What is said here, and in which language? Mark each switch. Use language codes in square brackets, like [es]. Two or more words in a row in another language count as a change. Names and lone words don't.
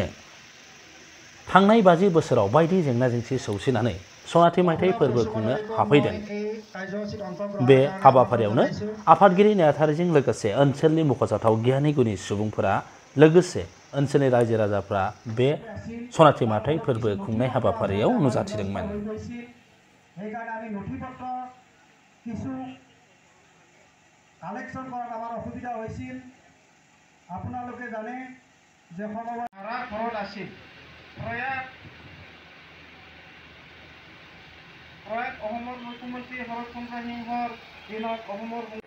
[brx] थांनाय 50 बोसोराव बायदि जेंना जेंसि सौसिनानै सनाथि मायथाइ फोरबो खुंनो हाफैदों। बे हाबाफारियावनो आफादगिरि नेहाथारिजों लोगोसे ओनसोलनि मख'जाथाव गियानि गुनि सुबुंफोरा लोगोसे ओनसोलनि रायजो राजाफ्रा बे सनाथि मायथाइ फोरबो खुंनाय हाबाफारियाव नुजाथिदोंमोन। [as] সেইকাৰণে আমি নথিপত্ৰ কিছু কালেকশ্যন কৰাত আমাৰ অসুবিধা হৈছিল। আপোনালোকে জানে যে সমবায় ঘৰত আছিল প্ৰয়াত অসমৰ মুখ্যমন্ত্ৰী শৰৎচন্দ্ৰ সিংহৰ দিনত অসমৰ